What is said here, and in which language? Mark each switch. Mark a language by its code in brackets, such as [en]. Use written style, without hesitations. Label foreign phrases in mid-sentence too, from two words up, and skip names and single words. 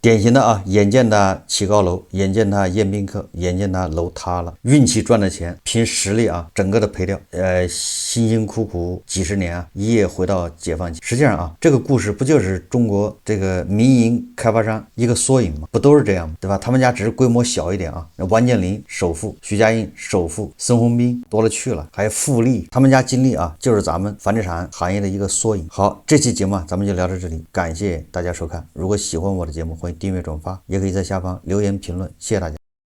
[zh] 典型的眼見他起高楼，眼見他宴宾客，眼見他樓塌了，運氣賺的錢憑實力整個的賠掉，辛辛苦苦幾十年一夜回到解放期。實際上這個故事不就是中國這個民營開發商一個縮影嗎？不都是這樣嗎？對吧？他們家只是規模小一點王健林首富，徐家印首富，孙宏斌多了去了，還有富力，他們家经历就是咱們房地產行業的一個縮影。好，這期節目咱們就聊到這裡，感謝大家收看。如果喜歡我的節目，歡迎訂閱轉發，也可以在下方留言評論，謝謝大家。